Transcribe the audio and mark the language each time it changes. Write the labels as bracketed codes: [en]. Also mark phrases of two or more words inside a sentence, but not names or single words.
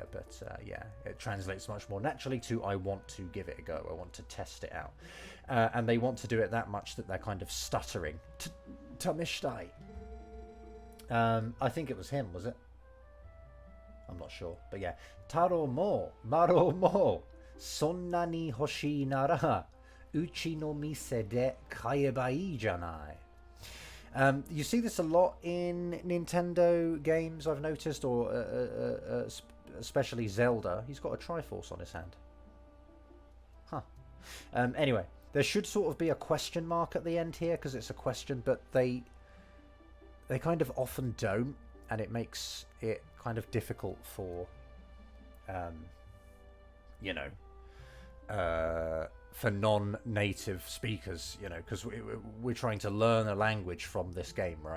[en] But yeah, it translates much more naturally to I want to give it a go. I want to test it out. And they want to do it that much that they're kind of stuttering. Tameshtai. I think it was him, was it? I'm not sure. But yeah. [ja] 太郎も、麻呂も、そんなに欲しいなら、うちの店で買えばいいじゃない. [en] You see this a lot in Nintendo games, I've noticed, or especially Zelda. He's got a Triforce on his hand. Huh. Anyway, there should sort of be a question mark at the end here because it's a question, but they kind of often don't, and it makes it kind of difficult for, you know, for non-native speakers, you know, because we're trying to learn a language from this game, right?